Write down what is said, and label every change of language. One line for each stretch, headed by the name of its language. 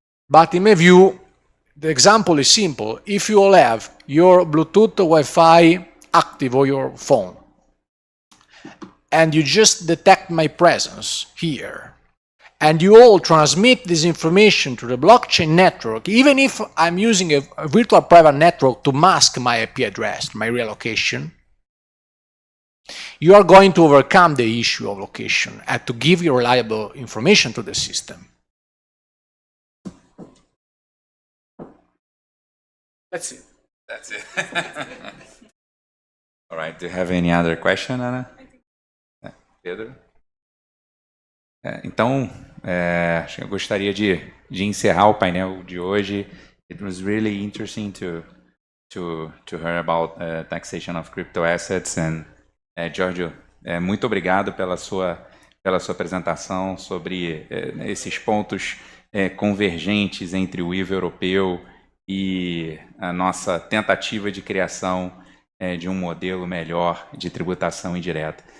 English: But in my view, the example is simple. If you all have your Bluetooth Wi-Fi active on your phone, and you just detect my presence here, and you all transmit this information to the blockchain network, even if I'm using a virtual private network to mask my IP address, my real location, you are going to overcome the issue of location and to give you reliable information to the system. That's it. That's it. All right, do you have any other question, Ana? Pedro?
Portuguese: Então, acho que eu gostaria de encerrar o painel de hoje.
English: It was really interesting to hear about taxation of crypto assets.
Portuguese: And Giorgio, muito obrigado pela sua apresentação sobre esses pontos convergentes entre o IVA europeu e a nossa tentativa de criação de um modelo melhor de tributação indireta.